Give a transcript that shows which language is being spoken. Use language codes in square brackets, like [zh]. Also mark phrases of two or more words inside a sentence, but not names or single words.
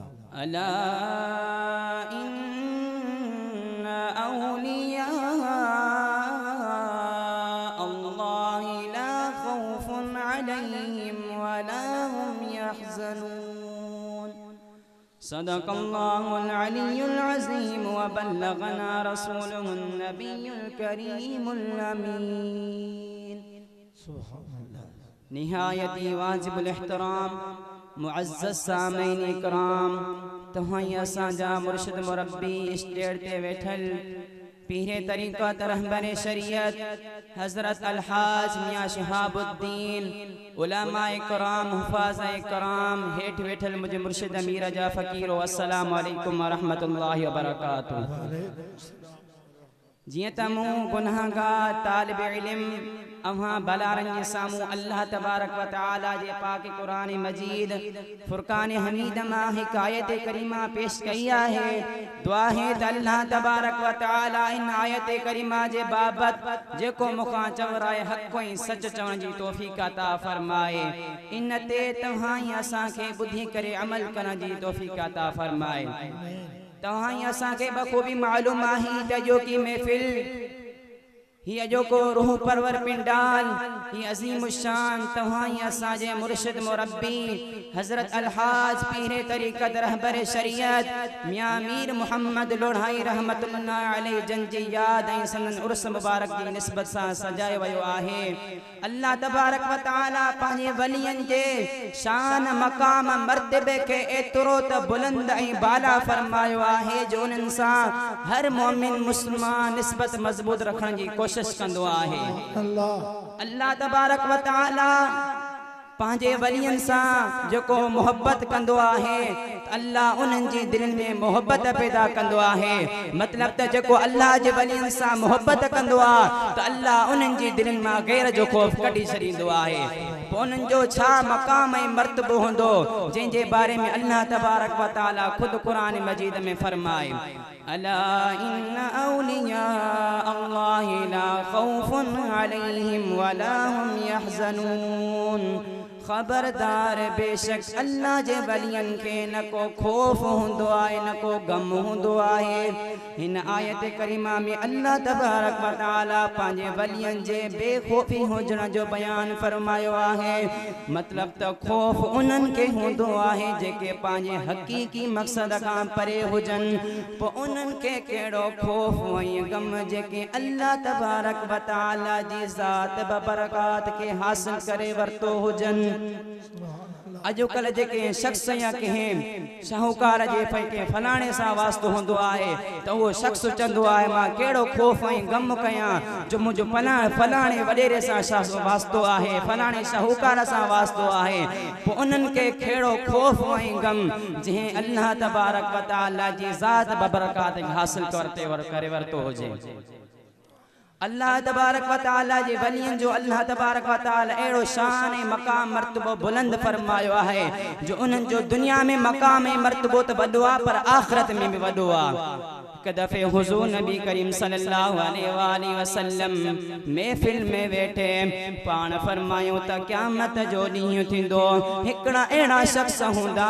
[ar] ألا إن أولياء الله لا خوف عليهم ولا هم يحزنون صدق الله العلي العظيم وبلغنا رسوله النبي الكريم الأمين سبحان الله [sd] نهاية واجب الاحترام मुअज़्ज़ज़ सामईन इकराम तव्हां असांजा मुर्शिद मुरब्बी स्टेज ते वेठल पीरे तरीक़त रहबरे शरीयत हज़रत अलहाज मियां शहाबुद्दीन उलमा इकराम हुफ़ाज़ इकराम हेठ वेठल मुझे मुर्शिद अमीर जा फ़कीरो [ar] السلام عليكم و رحمة الله و بركاته [sd] जियां त मूं गुनाहगार तालिब इल्म अव्हां बलारन जे सामूं [ar] الله تبارك و تعالى [sd] जे पाक कुरान मजीद फुरकान हमीद मां हिकायत करीमा पेश कई आहे दुआ है त [ar] الله تبارك و تعالى [sd] इन आयत करीमा जे बाबत जेको मुखां चवराए हक़ ऐं सच चवण जी तौफ़ीक़ अता फरमाए इन ते तव्हां असां खे ॿुधी करे अमल करण जी तौफ़ीक़ अता फरमाए तव्हां असां खे बख़ूबी मालूम आहे त जो की महफ़िल ही जो को रूह परवर पिंडाल ही अजीम शान तव्हां असांजे मुर्शिद मुरब्बी हज़रत अलहाज पीरे तरीक़त रहबर शरीयत मियां मीर मोहम्मद लोढ़ाई [ar] رحمة الله عليه [sd] जन जी याद ऐं सनन उर्स मुबारक जी निस्बत सां सजायो वियो आहे [ar] الله تبارك و تعالى [sd] पंहिंजे वलियन जे शान मकाम मर्तबे खे एतिरो त बुलंद ऐं बाला फरमायो आहे जो उन्हनि सां हर मोमिन मुस्लमान निस्बत मज़बूत रखण जी कोशिश कंदो आहे [ar] الله تبارك و تعالى [sd] पंहिंजे वलियन सां जेको मोहब्बत कंदो आहे अल्लाह उन्हनि जी दिलनि में मोहब्बत पैदा कंदो आहे मतलब त जेको अल्लाह जे वलियन सां मोहब्बत कंदो आहे त अल्लाह उन्हनि जी दिलनि मां गैर जो खौफ कढी छॾींदो आहे पोइ उन्हनि जो छा मक़ाम ऐं मर्तबो हूंदो जंहिंजे बारे में [ar] الله تبارك و تعالى [sd] ख़ुदि क़ुरान मजीद में फरमाए [ar] ألا إن أولياء الله لا خوف عليهم ولا هم يحزنون [sd] खबरदार बेशक अल्लाह जे वलियन के न को खौफ होंदो आहे न को गम होंदो आहे इन आयत करीमा में [ar] الله تبارك و تعالى [sd] पंहिंजे वलियन जे बेखौफी हुजण जो बयान फरमायो आहे मतलब त खौफ उन्हनि के होंदो आहे जेके पंहिंजे हक़ीक़ी मक़सद खां परे हुजनि पोइ उन्हनि के कहिड़ो खौफ ऐं गम जेके [ar] الله تبارك و تعالى [sd] जी ज़ात बबरकात के हासिल करे वरतो हुजनि अॼुकल्ह जेके शख्स या कंहिं शाहूकार जे के फलाणे सां वास्तो हूंदो आहे त उहो शख्स चवंदो आहे मां कहिड़ो खौफ ऐं गम कयां जो मुंहिंजो फलाणे वॾेरे सां वास्तो आहे फलाणे शाहूकार सां वास्तो आहे पोइ उन्हनि खे कहिड़ो खौफ ऐं गम जंहिं [ar] الله تبارك و تعالى [sd] जी ज़ात बबरकात हासिल करे वरितो हुजे [ar] الله تبارك و تعالى [sd] जे वलियन जो [ar] الله تبارك و تعالى [sd] एड़ो शान ए मकाम मर्तबो बुलंद फरमायो आहे जो उन्हनि जो दुनिया में मकाम ए मर्तबो त वॾो आहे पर आखिरत में भी वॾो आहे एक दफ़े हुज़ूर नबी करीम [ar] صلى الله عليه وسلم [sd] महफ़िल में वेठे पाण फरमायो त क़यामत जो ॾींहुं थींदो हिकिड़ा अहिड़ा शख़्स हूंदा